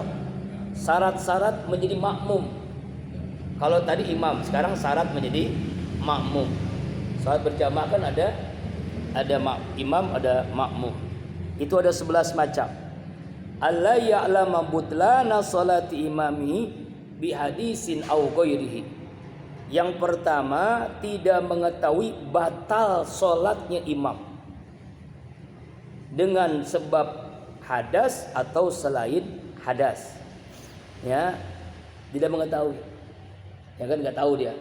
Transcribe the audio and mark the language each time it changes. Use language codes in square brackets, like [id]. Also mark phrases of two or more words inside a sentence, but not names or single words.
[id] Syarat-syarat menjadi makmum. Kalau tadi imam, sekarang syarat menjadi makmum. Salat berjamaah kan ada imam, ada makmum. Itu ada 11 macam. [ar] ألا يعلم بطلان صلاة إمامه بحدث أو غيره. [id] Yang pertama, tidak mengetahui batal salatnya imam dengan sebab hadas atau selain hadas. Ya, tidak mengetahui. Ya kan, nggak tahu dia.